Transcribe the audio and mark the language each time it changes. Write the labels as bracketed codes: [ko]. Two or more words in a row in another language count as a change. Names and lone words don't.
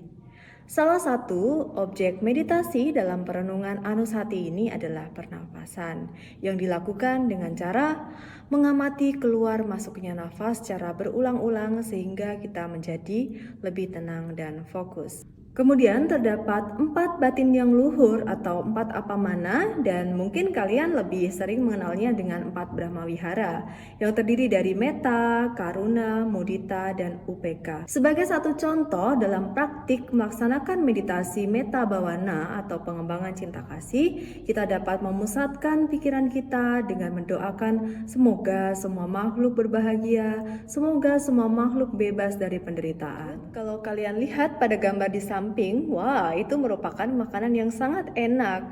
[id] Salah satu objek meditasi dalam perenungan anusati ini adalah pernapasan yang dilakukan dengan cara mengamati keluar masuknya nafas secara berulang-ulang sehingga kita menjadi lebih tenang dan fokus. Kemudian terdapat 4 batin yang luhur atau 4 apamana, dan mungkin kalian lebih sering mengenalnya dengan 4 Brahmawihara yang terdiri dari metta, karuna, mudita, dan upeka. Sebagai satu contoh dalam praktik melaksanakan meditasi [pi] metta bhavana [id] atau pengembangan cinta kasih, kita dapat memusatkan pikiran kita dengan mendoakan semoga semua makhluk berbahagia, semoga semua makhluk bebas dari penderitaan. Kalau kalian lihat pada gambar di samping, wah, itu merupakan makanan yang sangat enak.